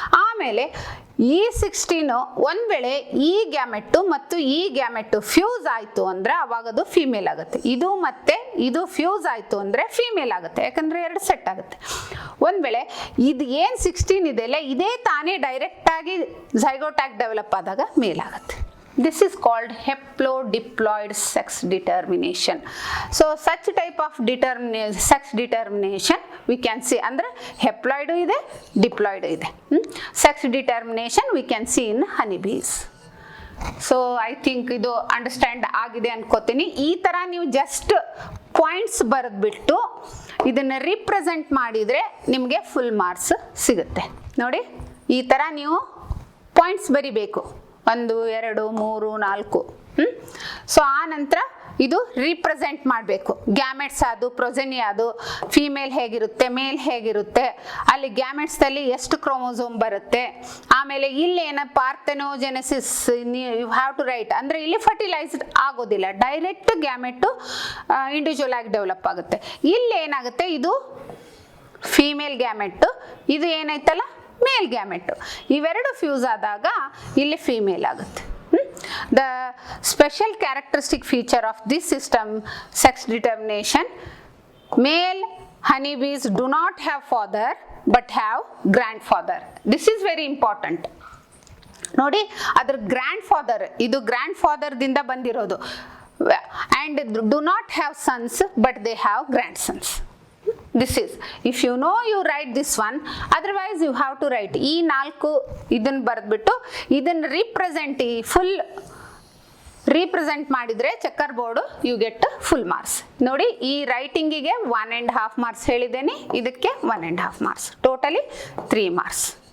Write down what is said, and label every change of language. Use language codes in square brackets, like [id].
[kn] ಆಮೇಲೆ ಈ 16 ಒಂದ್ ವೇಳೆ ಈ ಗ್ಯಾಮೆಟ್ಟು ಮತ್ತು ಈ ಗ್ಯಾಮೆಟ್ಟು ಫ್ಯೂಸ್ ಆಯ್ತು ಅಂದ್ರೆ ಅವಾಗ ಅದು ಫೀಮೇಲ್ ಆಗುತ್ತೆ. ಇದು ಮತ್ತೆ ಇದು ಫ್ಯೂಸ್ ಆಯ್ತು ಅಂದ್ರೆ ಫೀಮೇಲ್ ಆಗುತ್ತೆ, ಯಾಕಂದ್ರೆ 2 ಸೆಟ್ ಆಗುತ್ತೆ. ಒಂದ್ ವೇಳೆ ಇದು ಏನ್ 16 ಇದೆಯಲ್ಲ ಇದೇ ತಾನೇ ಡೈರೆಕ್ಟ್ ಆಗಿ ಝೈಗೋಟಾಗಿ ಡೆವಲಪ್ ಆದಾಗ ಮೇಲ್ ಆಗುತ್ತೆ. [en] This is called haplodiploid sex determination. So such type of sex determination we can see [kn] ಅಂದ್ರೆ haploid ಇದೆ, diploid ಇದೆ. [en] Sex determination we can see in honeybees. So I think [kn] ಇದು ಅಂಡರ್ಸ್ಟ್ಯಾಂಡ್ ಆಗಿದೆ ಅನ್ಕೋತೀನಿ. ಈ ತರ ನೀವು ಜಸ್ಟ್ ಪಾಯಿಂಟ್ಸ್ ಬರೆದ್ಬಿಟ್ಟು ಇದನ್ನ ರಿಪ್ರೆಸೆಂಟ್ ಮಾಡಿದ್ರೆ ನಿಮಗೆ ಫುಲ್ ಮಾರ್ಕ್ಸ್ ಸಿಗುತ್ತೆ. ನೋಡಿ, ಈ ತರ ನೀವು ಪಾಯಿಂಟ್ಸ್ ಬರಿಬೇಕು, 1 2 3 4. ಸೊ ಆ ನಂತರ ಇದು ರಿಪ್ರೆಸೆಂಟ್ ಮಾಡಬೇಕು. ಗ್ಯಾಮೆಟ್ಸ್ ಅದು, ಪ್ರೊಜೆನಿ ಅದು, ಫಿಮೇಲ್ ಹೇಗಿರುತ್ತೆ, ಮೇಲ್ ಹೇಗಿರುತ್ತೆ, ಅಲ್ಲಿ ಗ್ಯಾಮೆಟ್ಸ್ ಅಲ್ಲಿ ಎಷ್ಟು ಕ್ರೋಮೋಸೋಮ್ ಬರುತ್ತೆ, ಆಮೇಲೆ ಇಲ್ಲಿ ಏನ ಪಾರ್ಥೆನೋಜೆನೆಸಿಸ್ [en] You have to write. [kn] ಅಂದ್ರೆ ಇಲ್ಲಿ ಫರ್ಟಿಲೈಸ್ಡ್ ಆಗೋದಿಲ್ಲ, ಡೈರೆಕ್ಟ್ ಗ್ಯಾಮೆಟ್ ಇಂಡಿವಿಜುವಲ್ ಆಗಿ ಡೆವಲಪ್ ಆಗುತ್ತೆ. ಇಲ್ಲಿ ಏನಾಗುತ್ತೆ, ಇದು ಫಿಮೇಲ್ ಗ್ಯಾಮೆಟ್, ಇದು ಏನೈತಲ್ಲ ಮೇಲ್ ಗ್ಯಾಮೆಟ್. ಇವೆರಡು ಫ್ಯೂಸ್ ಆದಾಗ ಇಲ್ಲಿ ಫಿಮೇಲ್ ಆಗುತ್ತೆ. [en] The special characteristic feature of this system, sex determination, male honeybees do not have father but have grandfather. This is very important. [kn] ನೋಡಿ ಅದರ ಗ್ರ್ಯಾಂಡ್ ಫಾದರ್, ಇದು ಗ್ರ್ಯಾಂಡ್ ಫಾದರ್ದಿಂದ ಬಂದಿರೋದು. [en] And do not have sons but they have grandsons. This is, if you know, you write this one, otherwise you have to write [kn] ಈ 4 ಇದನ್ನ ಬರೆದ್ಬಿಟ್ಟು ಇದನ್ನ full represent ಮಾಡಿದ್ರೆ [en] Checker board you get full marks. [kn] ನೋಡಿ ಈ ರೈಟಿಂಗಿಗೆ 1.5 marks ಹೇಳಿದ್ದೇನೆ, ಇದಕ್ಕೆ 1.5 marks, totally 3 marks.